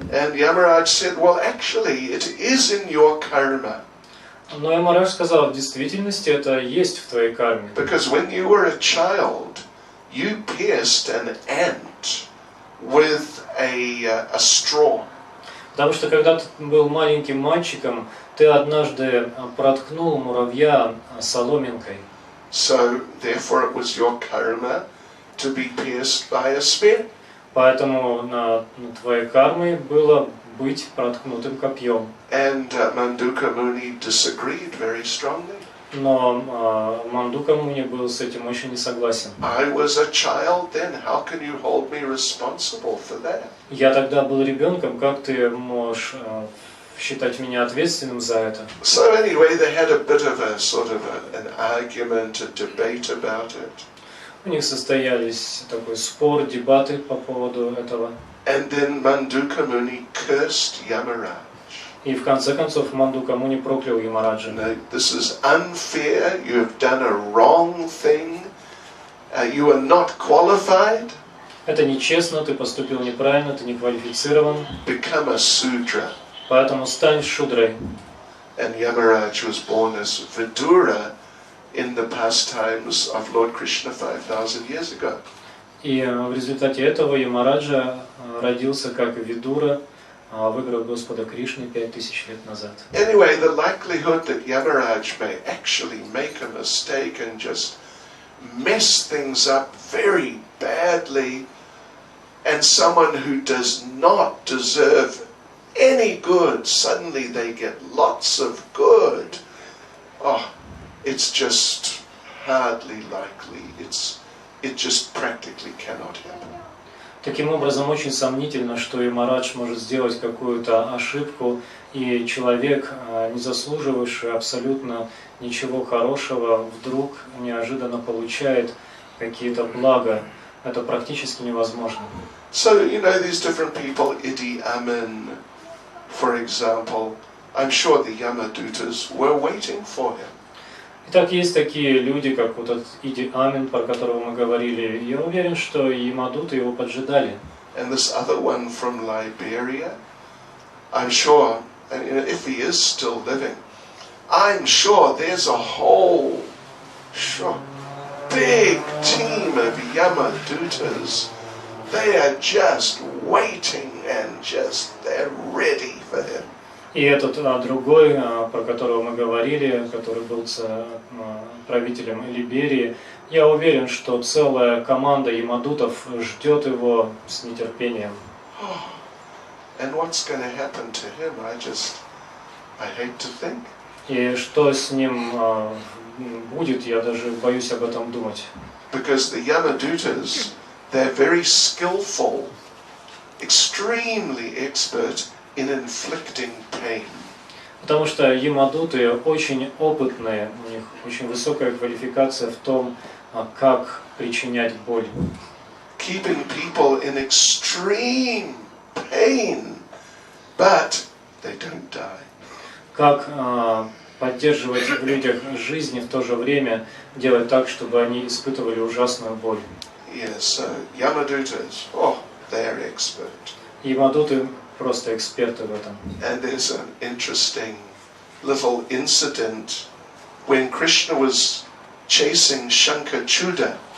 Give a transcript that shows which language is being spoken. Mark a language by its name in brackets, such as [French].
[English] And Yamaraj said, well, actually, it is in your karma. [Russian] Но Ямарадж сказал, в действительности это есть в твоей карме. [English] Because when you were a child, you pierced an ant with a straw. [Russian] Потому что когда ты был маленьким мальчиком, ты однажды проткнул муравья соломинкой. [English] So, therefore, it was your karma to be pierced by a spear. [Russian] Поэтому на твоей кармой было быть проткнутым копьем. [English] And Manduka Muni disagreed very strongly. [Russian] Но Мандука Муни был с этим очень не согласен. [English] I was a child then. How can you hold me responsible for that? [Russian] Я тогда был ребенком, как ты можешь считать меня ответственным за это? [English] So anyway, they had a bit of a sort of an argument, a debate about it. [Russian] У них состоялись такой спор, дебаты по поводу этого. [English] And then Manduka Muni cursed Yamaraj. [Russian] И в конце концов Мандука Муни проклял Ямараджа. [English] No, this is unfair. You have done a wrong thing. You are not qualified. [Russian] Это нечестно, ты поступил неправильно, ты не квалифицирован. [English] Become a Sudra. [Russian] Поэтому стань шудрой. [English] And Yamaraj was born as Vidura in the pastimes of Lord Krishna 5,000 years ago. [Russian] И в результате этого Ямараджа родился как Видура в играх Господа Кришны 5000 лет назад. [English] Anyway, the likelihood that Yamaraj may actually make a mistake and just mess things up very badly, and someone who does not deserve any good, suddenly they get lots of good. Oh, it's just hardly likely. It just practically cannot happen. [Russian] Таким образом, очень сомнительно, что Ямарадж может сделать какую-то ошибку, и человек, не заслуживающий абсолютно ничего хорошего, вдруг неожиданно получает какие-то блага. Это практически невозможно. [English] So, you know, these different people, Idi Amin, for example, I'm sure the Yamadutas were waiting for him. [Russian] Итак, есть такие люди, как вот этот Иди Амин, про которого мы говорили. Я уверен, что и Мадуты его поджидали. [English] And this other one from Liberia, I'm sure, and if he is still living, I'm sure there's a whole big team of Yamadutas. They are just waiting and they're ready for him. [Russian] И этот другой, про которого мы говорили, который был правителем Либерии, я уверен, что целая команда ямадутов ждет его с нетерпением. [English] And what's going to happen to him? I hate to think. [Russian] И что с ним будет, я даже боюсь об этом думать. [English] Because the Yamadutas, they're very skillful, extremely expert in inflicting pain. [Russian] Потому что ямадуты очень опытные, у них очень высокая квалификация в том, как причинять боль. [English] Keeping people in extreme pain, but they don't die. [Russian] Как поддерживать в людях жизнь и в то же время делать так, чтобы они испытывали ужасную боль. [English] Yes, so Yamadutas, they're expert. [Russian] Ямадуты просто эксперты в этом. [English] And there's an interesting little incident when Krishna was chasing Shankachuda.